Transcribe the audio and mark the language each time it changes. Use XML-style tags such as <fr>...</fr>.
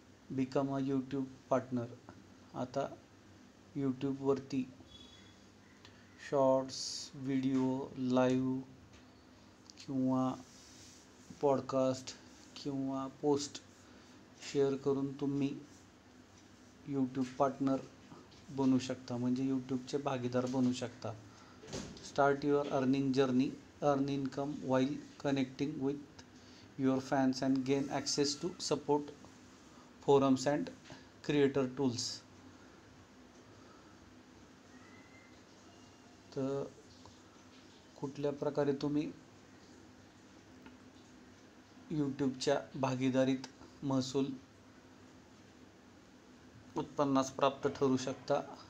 <en>Become a YouTube partner.</en> <mr>आता यूट्यूबवरती shorts, video, live किंवा पॉडकास्ट किंवा पोस्ट शेअर करून तुम्ही यूट्यूब पार्टनर बनू शकता, म्हणजे यूट्यूबचे भागीदार बनू शकता.</mr> <en>Start your earning journey, earn income while connecting with your fans and gain access to support forums and creator tools.</en> <mr>तर कुठल्या प्रकारे तुम्ही यूट्यूबच्या भागीदारीत महसूल उत्पन्नास प्राप्त ठरू शकता.</mr>